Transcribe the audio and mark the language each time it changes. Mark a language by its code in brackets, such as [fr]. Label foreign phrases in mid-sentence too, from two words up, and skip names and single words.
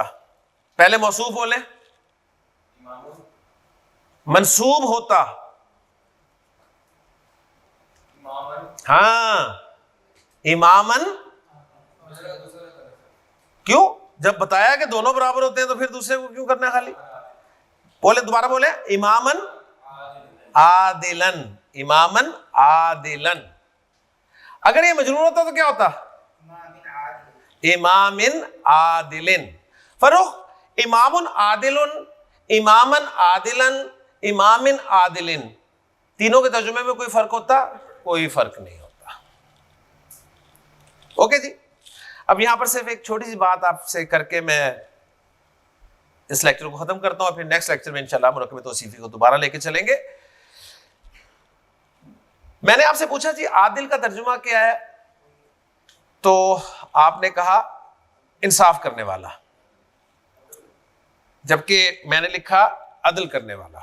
[ur] پہلے موصوف بولے، منصوب ہوتا، ہاں امامن، کیوں؟ جب بتایا کہ دونوں برابر ہوتے ہیں تو پھر دوسرے کو کیوں کرنا ہے خالی؟ بولے دوبارہ بولے، [ar] امامن عادلن، امامن عادلن۔ [ur] اگر یہ مجرور ہوتا تو کیا ہوتا؟ [ar] امامن عادلن۔ فروخ امامن عادلن، امامن عادلن، امامن عادلن، [ur] تینوں کے ترجمے میں کوئی فرق ہوتا؟ کوئی فرق نہیں ہوتا۔ اوکے جی، اب یہاں پر صرف ایک چھوٹی سی بات آپ سے کر کے میں اس لیکچر کو ختم کرتا ہوں، اور پھر [en] next lecture [ur] میں انشاءاللہ مرکب توصیفی کو دوبارہ لے کے چلیں گے۔ میں نے آپ سے پوچھا جی عادل کا ترجمہ کیا ہے، تو آپ نے کہا انصاف کرنے والا، جبکہ میں نے لکھا عدل کرنے والا۔